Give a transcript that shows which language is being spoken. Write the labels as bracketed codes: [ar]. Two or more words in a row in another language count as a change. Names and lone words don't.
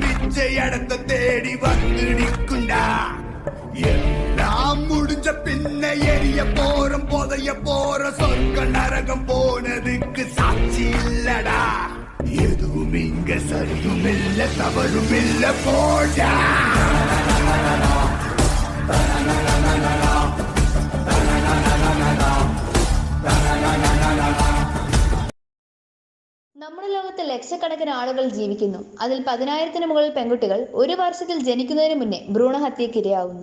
[ta] பூஜையடத்த தேடி வந்து நிற்குண்டா. எல்லாம் முடிஞ்ச பின்ன எரிய போறோம் புதைய போற சொர்க்க நரகம் போனதுக்கு சாட்சி இல்லடா. எதுவும் இங்க சரியும் இல்ல தவறும் இல்ல போடா. [ml] നമ്മുടെ ലോകത്ത് ലക്ഷക്കണക്കിന് ആളുകൾ ജീവിക്കുന്നു. അതിൽ 10,000-ന് മുകളിൽ പെൺകുട്ടികൾ ഒരു വർഷത്തിൽ ജനിക്കുന്നതിന് മുന്നേ ഭ്രൂണഹത്യക്ക് ഇരയാവുന്നു.